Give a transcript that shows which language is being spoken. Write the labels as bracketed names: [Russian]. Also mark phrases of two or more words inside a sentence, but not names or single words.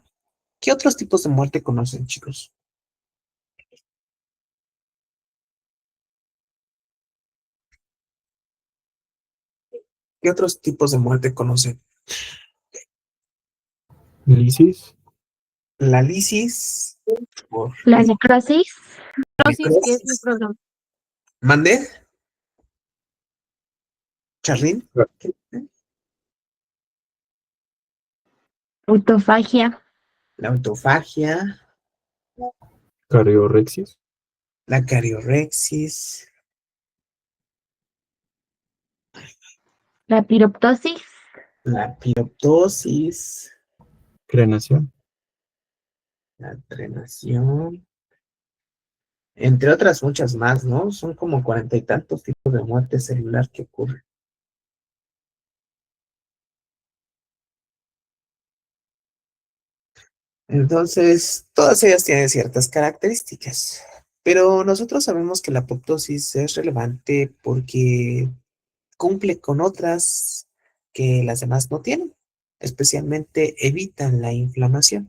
[Spanish] ¿Qué otros tipos de muerte conocen, chicos? ¿Qué otros tipos de muerte conocen? Lisis, La lisis, por La necrosis, necrosis que es necrosis. necrodom. ¿Mande? ¿Charlín? Autofagia, La autofagia, cariorexis, la cariorexis, la piroptosis, la piroptosis, crenación, la drenación, entre otras muchas más, ¿no? Son como 40 y tantos tipos de muerte celular que ocurren. Entonces, todas ellas tienen ciertas características, pero nosotros sabemos que la apoptosis es relevante porque cumple con otras que las demás no tienen, especialmente evitan la inflamación.